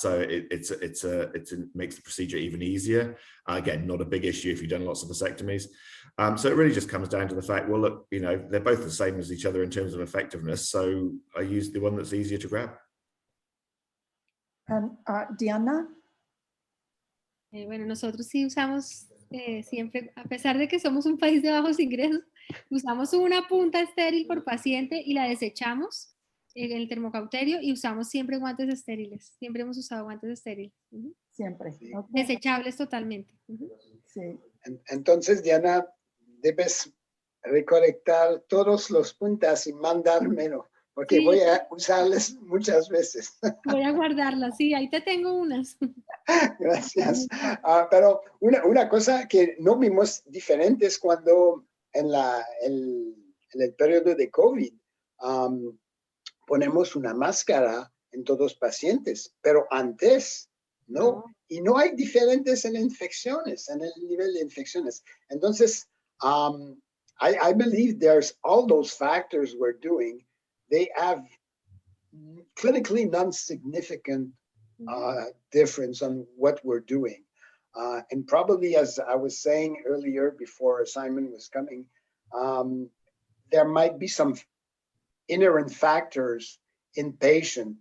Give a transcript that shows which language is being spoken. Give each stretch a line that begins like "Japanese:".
English: So it makes the procedure even easier. Again, not a big issue if you've done lots of vasectomies. So it really just comes down to the fact, well, look, they're both the same as each other in terms of effectiveness. So I use the one that's easier to grab. And Diana?
Spanish: Bueno, nosotros sí usamos siempre, a pesar de que somos un país de bajos ingresos, usamos una punta estéril por paciente y la desechamos en el termocauterio y usamos siempre guantes estériles. Siempre hemos usado guantes estériles. Siempre. Sí. Okay. Desechables totalmente. Sí. Entonces, Diana, debes recolectar todos los puntas y mandármelo, porque Sí. voy a usarles muchas veces. Voy a guardarlas, sí, ahí te tengo unas. Gracias. Pero una cosa que no vimos diferente es cuando en el periodo de COVID ponemos una máscara en todos los pacientes, pero antes no. Y no hay diferentes en infecciones, en el nivel de infecciones.
English: Entonces, I believe there's all those factors we're doing, they have clinically non-significant difference on what we're doing. And probably, as I was saying earlier before Simon was coming, there might be some inherent factors in patient.